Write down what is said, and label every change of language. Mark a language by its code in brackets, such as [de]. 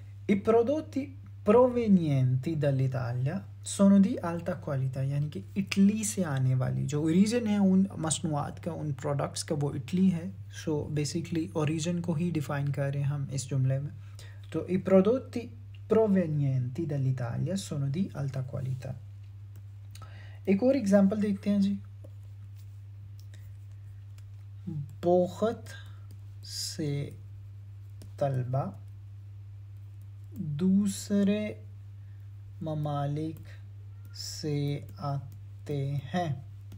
[it] I prodotti provenienti dall'Italia sono di alta qualità, [hi] यानी कि Italy से आने वाली जो ओरिजिन है उन मसनूआत का, उन प्रोडक्ट्स का, वो इटली है। सो बेसिकली ओरिजिन को ही डिफ़ाइन कर रहे हैं हम इस जुमले में। [it] तो i prodotti provenienti dall'Italia sono di alta qualità। [hi] एक और एग्जांपल देखते हैं जी। बहुत से तलबा दूसरे ममालिक से आते हैं।